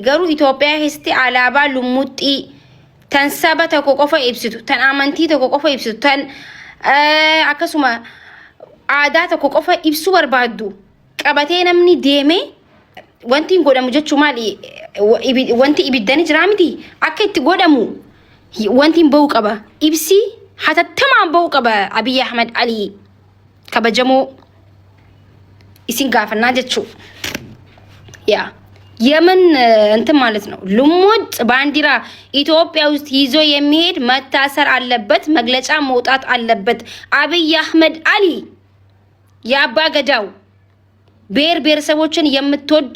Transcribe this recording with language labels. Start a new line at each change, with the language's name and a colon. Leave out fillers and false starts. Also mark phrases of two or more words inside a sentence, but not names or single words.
Oromo: garuu Itoophiyaa keessatti alaabaa lummuxxii tan saba tokko qofa ibsitu tan amantii tokko qofa ibsitu tan akkasuma aadaa tokko qofa ibsu barbaaddu qabatee namni deeme wanti godhamu jechuu maali wanti ibiddani jira miti akka itti godhamu wanti bahu qaba ibsi hatattamaan bahu qaba.
Amharic: Abiy Ahmed Ali
Oromo: kabajamoo isin gaafannaa jechuu
Amharic: ያ የምን እንትን ማለት ነው ልሙጥ ባንዲራ ኢትዮጵያ ውስጥ ይዞ የሚሄድ መታሰር አለበት መግለጫ መውጣት አለበት። አብይ አህመድ አሊ ያባ ገዳው ብሔር ብሔረሰቦችን የምትወድ